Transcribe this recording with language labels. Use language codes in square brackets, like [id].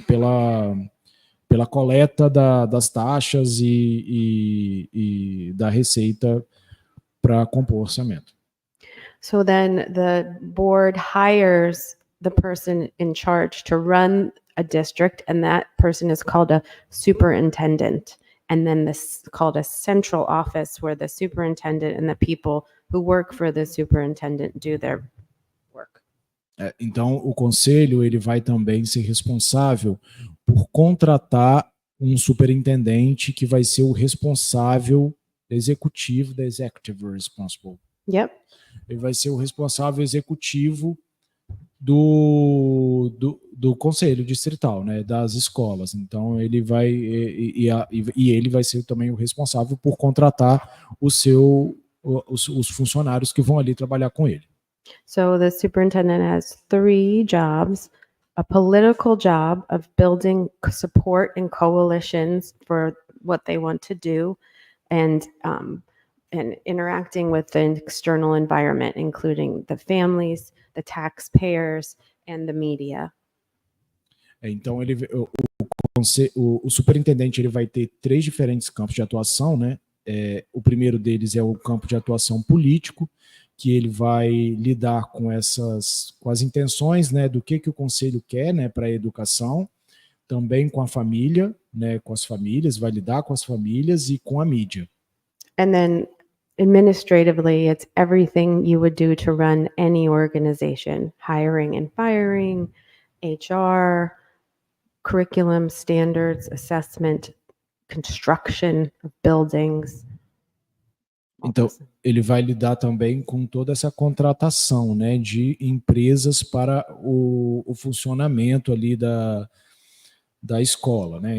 [pt] Pela coleta das taxas e da receita para compor o orçamento. [en] So then the board hires the person in charge to run a district, and that person is called a superintendent. And then this is called a central office where the superintendent and the people who work for the superintendent do their work. [pt] Então, o conselho ele vai também ser responsável por contratar um superintendente que vai ser o responsável executivo, [en] the executive responsible. Yep. [pt] Ele vai ser o responsável executivo do conselho distrital, né, das escolas. Então ele vai e ele vai ser também o responsável por contratar os funcionários que vão ali trabalhar com ele. [en] So the superintendent has 3 jobs: a political job of building support and coalitions for what they want to do, and interacting with the external environment, including the families, the taxpayers, and the media. [pt] Então o superintendente ele vai ter 3 diferentes campos de atuação, né? O primeiro deles é o campo de atuação político, que ele vai lidar com as intenções, né, do que o conselho quer, né, para a educação, também com a família, né, com as famílias, vai lidar com as famílias e com a mídia. [en] And then administratively, it's everything you would do to run any organization: hiring and firing, HR, curriculum, standards, assessment, construction of buildings. [pt] Então, ele vai lidar também com toda essa contratação, né, de empresas para o funcionamento ali da escola, né?